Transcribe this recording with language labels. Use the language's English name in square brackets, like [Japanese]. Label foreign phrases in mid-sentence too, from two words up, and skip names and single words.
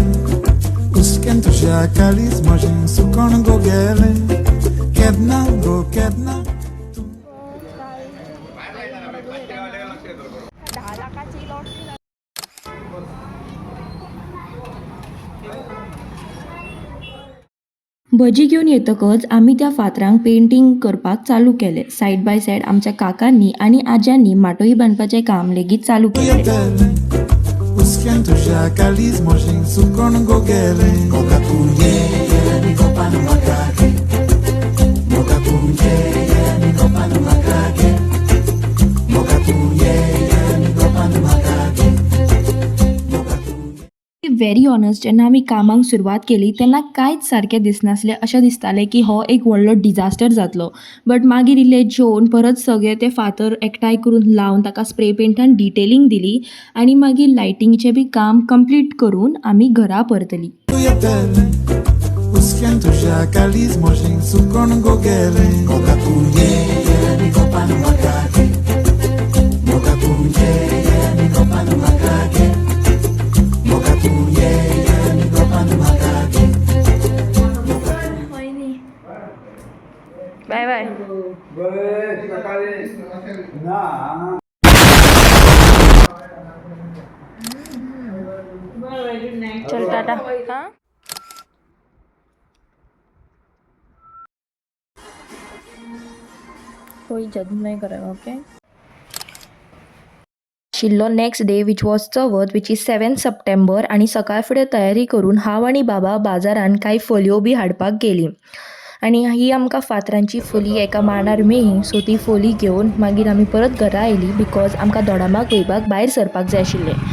[Konkani] Usken tu shakalis, mojin sukon go gelen. Ketna. भजी घेऊन येतकच आम्ही त्या फातरांक पेंटिंग करपाक चालू केले. [English] side by side [Konkani] आमच्या काकांनी आणि आज्यांनी माटोळी बांदपाचें काम लेगीत चालू केले. Usken tu shakalis, mojin sukon go gelen. Kokapunye, ni kopanu makake. Mokapunye, ni kopanu makake. Mokapunye, ni kopanu makake. [English] very honest, [Konkani] जेन्ना आमी कामाक सुरवात केली तेन्ना कांयच सारकें दिसनासलें. अशें दिसतालें की हो एक व्हडलो डिजास्टर जातलो. बट मागीर इल्लें जेवन परत सगळे ते फातर एकठांय करून लावन ताका स्प्रे पेंटान डिटेलिंग दिली आनी मागीर लायटिंगचें बी काम कंप्लीट करून आमी घरा परतलीं. Usken tu shakalis, mojin sukon go gelen. Kokapunye, ni kopanu makake. Mokapunye, ni kopanu makake. Mokapunye, ni kopanu makake. [English] bye bye. [Hindi] चल टाटा. हां कोई जज नाही करेगा. ओके. [Konkani] शिल्लो [English] next day which was [Konkani] चवथ [English] which is 7 September, [Konkani] आणि सकाळ फुडें तयारी करून हांव आनी बाबा बाजारान कांय फोलयो बी हाडपाक गेली. आणि ही आमकां फातरांची फोली एका मांडार मेळ्ळी, सो ती फोली घेवन मागीर आमी परत घरा आयली बिकॉज आमकां दोडामार्ग वयपाक भायर सरपाक जाय आशिल्लें.